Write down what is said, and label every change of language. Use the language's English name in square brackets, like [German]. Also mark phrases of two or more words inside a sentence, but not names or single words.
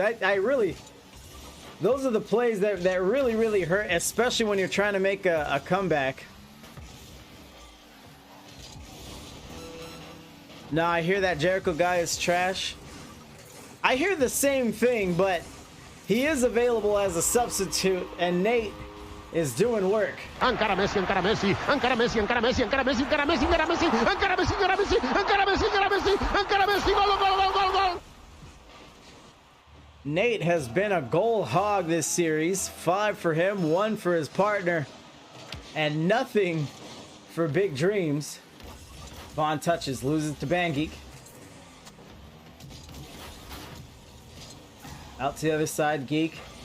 [English] I really, those are the plays that really hurt, especially when you're trying to make a comeback. No, I hear that Jericho guy is trash. I hear the same thing, but he is available as a substitute, and Nate is doing work. [Catalan] Encara Messi, encara Messi, encara Messi, encara Messi, encara Messi, encara Messi, encara Messi, encara Messi, encara Messi, encara Messi, encara Messi, encara Messi, gol, gol, gol, gol, gol. [English] Nate has been a goal hog this series. 5 for him, 1 for his partner, and nothing for Big Dreams. Vaughn touches, loses to Bangeek. Out to the other side, Geek.